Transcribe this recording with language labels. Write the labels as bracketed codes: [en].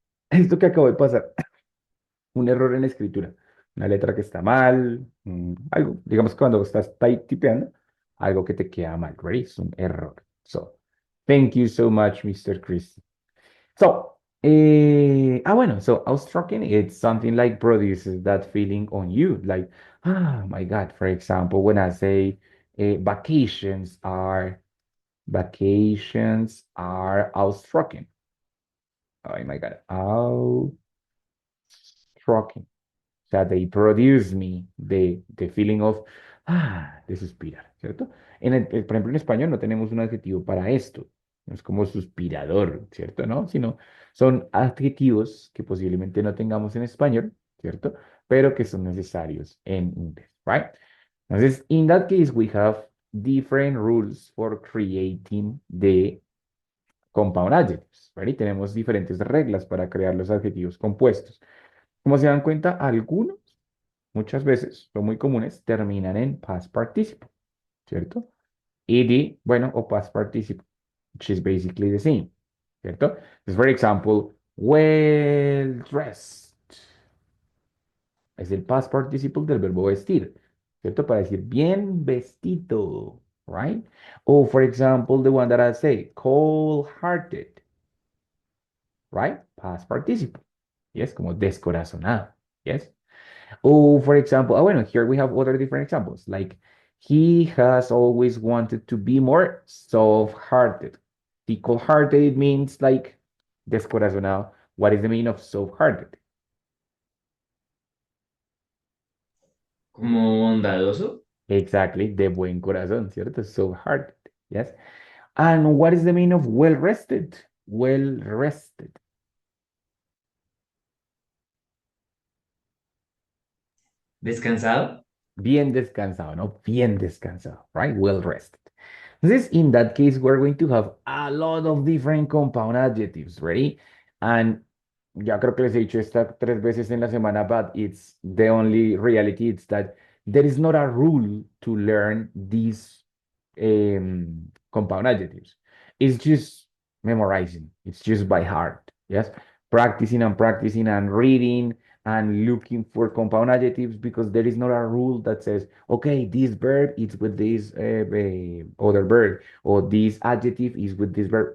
[es] Esto que acabo de pasar, un error en la escritura, una letra que está mal, algo, digamos que cuando estás tipeando, algo que te queda mal, [en] right? [es] Es un error. [en] So, thank you so much, Mr. Chris. So, bueno, so awestrucking, it's something like produces that feeling on you, like, ah, my God. For example, when I say vacations are awestrucking. Oh my God, awestrucking. [es] O sea, [en] they produce me the feeling of, [es] de suspirar, ¿cierto? Por ejemplo, en español no tenemos un adjetivo para esto. No es como suspirador, ¿cierto? ¿No? Sino son adjetivos que posiblemente no tengamos en español, ¿cierto? Pero que son necesarios en inglés, [en] right? [es] Entonces, [en] in that case, we have different rules for creating the compound adjectives, right? [es] Tenemos diferentes reglas para crear los adjetivos compuestos. Como se dan cuenta, algunos muchas veces, son muy comunes, terminan en past participle, ¿cierto? [en] Ed, [es] bueno, o [en] past participle, which is basically the same, [es] ¿cierto? Entonces, [en] for example, [es] well dressed es el past participle del verbo vestir, ¿cierto? Para decir bien vestido, [en] right? O, for example, the one that I say, cold-hearted, right? Past participle, yes, [es] como descorazonado, [en] yes? Oh, for example, [es] bueno, [en] here we have other different examples. Like, he has always wanted to be more soft-hearted. The cold-hearted means like descorazonado. What is the meaning of soft-hearted? [es] Como bondadoso. [en] Exactly, [es] de buen corazón, ¿cierto? [en] Soft-hearted, yes. And what is the meaning of well-rested? Well-rested. [es] Descansado. Bien descansado, no? Bien descansado, [en] right? Well rested. This, in that case, we're going to have a lot of different compound adjectives, ready? And [es] ya creo que les he dicho esta 3 veces en la semana, [en] but it's the only reality. It's that there is not a rule to learn these compound adjectives. It's just memorizing. It's just by heart. Yes, practicing and reading and looking for compound adjectives because there is not a rule that says, okay, this verb is with this other verb or this adjective is with this verb.